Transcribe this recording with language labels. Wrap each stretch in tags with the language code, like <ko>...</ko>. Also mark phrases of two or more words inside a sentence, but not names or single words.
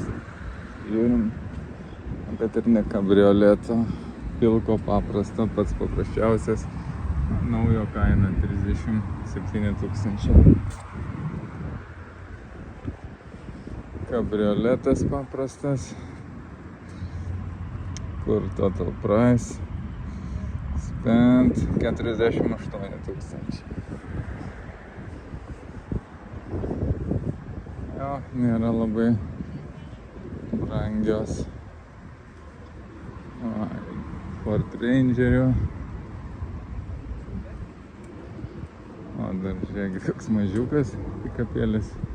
<lt>Žiūrim, bet ir ne kabrioleto. Pilko paprasto, pats paprasčiausias. Naujo kaina 37 tūkstančiai. Kabrioletas paprastas. Kur</lt> <en>total price?</en> <lt>Spent 48 tūkstančiai. Jo, nėra labai brangios. Ford Rangerių. O dar žiūrėk, toks mažiukas pikapėlis.</lt>